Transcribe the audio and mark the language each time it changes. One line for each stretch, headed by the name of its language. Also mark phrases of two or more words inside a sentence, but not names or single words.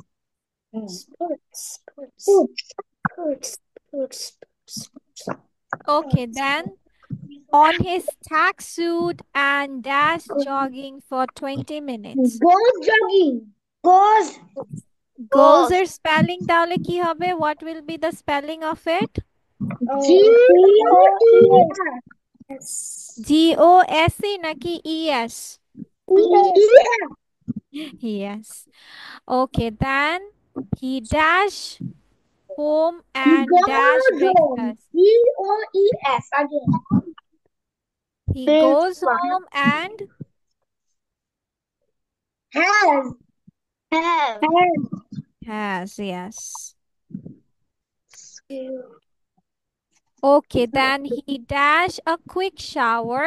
English: Puts. Okay, then on his tracksuit and dash jogging for 20 minutes. Goes jogging. Goes.
Bangla: Goes এর spelling তাহলে কি হবে?
English: What will be the spelling of it? G-O-E-S. G-O-S-E নাকি E-S? E-S. Yes. Okay, then he dash home He and dash goes home. breakfast. G-O-E-S again. He goes home and Has. has, yes. Okay, then he dash a quick shower.